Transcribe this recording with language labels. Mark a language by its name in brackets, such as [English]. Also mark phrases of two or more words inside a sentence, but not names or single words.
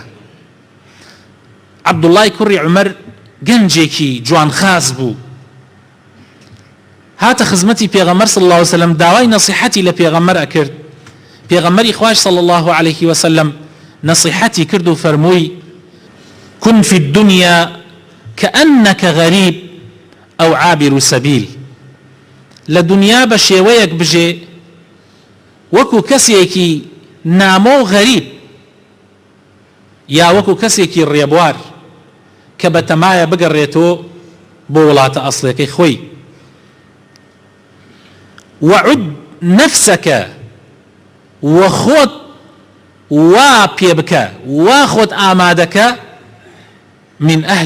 [Central Kurdish] عەبدوڵڵای کوڕی عومەر گەنجێکی جوانخاز بوو، هاتە خزمەتی پێغەمبەر [Arabic] صلی الله عليه وسلم، [Central Kurdish] داوای نەسیحەتی لە پێغەمبەر ئەکرد. پێغەمبەری خوای [Arabic] صلی الله عليه وسلم [Central Kurdish] نەسیحەتی کرد و فەرمووی: [Arabic] كن في الدنيا كأنك غريب أو عابر سبيل. [Central Kurdish] لە دنیا بە شێوەیەک بژێ وەکو کەسێکی نامۆ غەریب، یا وەکو کەسێکی ڕێبوار کە بەتەمایە بگەڕێتەوە بۆ وڵاتە ئەسڵەکەی خۆی. وعد نفسەکە وە خۆت وا پێ بکە وا خۆت ئامادەکە من ئەهلی